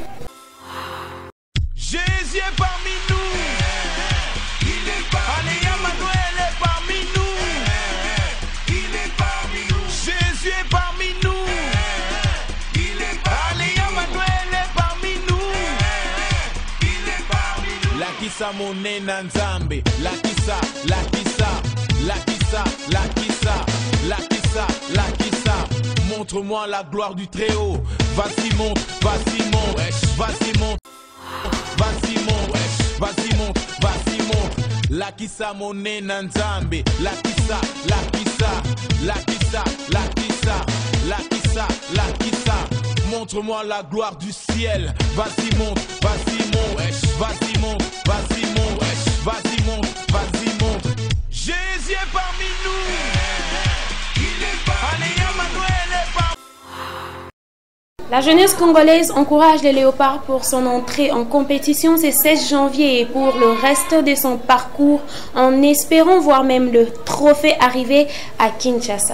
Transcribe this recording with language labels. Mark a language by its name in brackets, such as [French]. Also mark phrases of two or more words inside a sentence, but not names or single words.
[French] Jésus est parmi nous. Il est parmi nous. Emmanuel est parmi nous. Il est parmi nous. Jésus est parmi nous. Il est parmi nous. Emmanuel est parmi nous. Il est parmi nous. [Lingala] La kisa monena nzambe. La kisa, la kisa, la kisa, la kisa, la kisa, la kisa. [French] Montre-moi la gloire du Très-Haut. Vas-y monte, vas-y monte, vas-y monte. Vas-y monte, vas-y monte, vas-y monte. [Lingala] La kisa monena nzambe. La kisa, la kisa, la kisa, la kisa, la kisa, la kisa. [French] Montre-moi la gloire du ciel. Vas-y monte, vas-y monte, vas-y monte, vas-y monte, vas-y monte, vas-y monte. Jésus est parmi nous. Il est parmi nous. Emmanuel est parmi nous. La jeunesse congolaise encourage les léopards pour son entrée en compétition ce 16 janvier et pour le reste de son parcours en espérant voir même le trophée arriver à Kinshasa.